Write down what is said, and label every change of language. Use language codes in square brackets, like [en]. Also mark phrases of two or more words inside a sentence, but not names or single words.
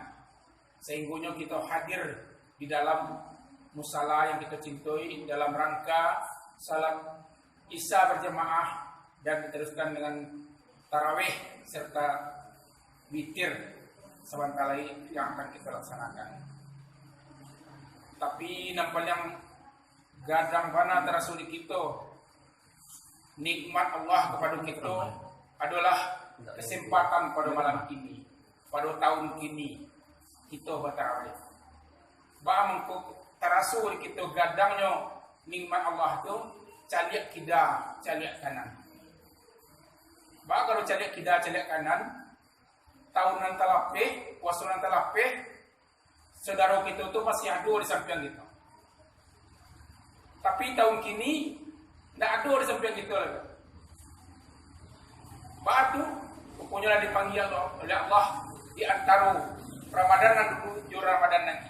[id] Sehingga kita hadir di dalam musala yang kita cintai dalam rangka salat Isya berjamaah dan diteruskan dengan tarawih serta witir sebentar lagi yang akan kita laksanakan. Tapi nampak yang gadang mana terasa di kita, nikmat Allah kepada kita adalah kesempatan pada malam ini, pada tahun ini kita bertarawih. [min] Bah mengko terasa di kita gadangnya nikmat Allah tu caliak kida, caliak kanan. Bah kalau caliak kida, caliak kanan, tahunan talapeh, puasunan talapeh, [id] saudara kita tu masih ada di samping kita. Tapi tahun kini tidak ada di samping kita lagi. Batu pokoknya dipanggil oleh Allah di antara Ramadan dan menuju Ramadan nanti.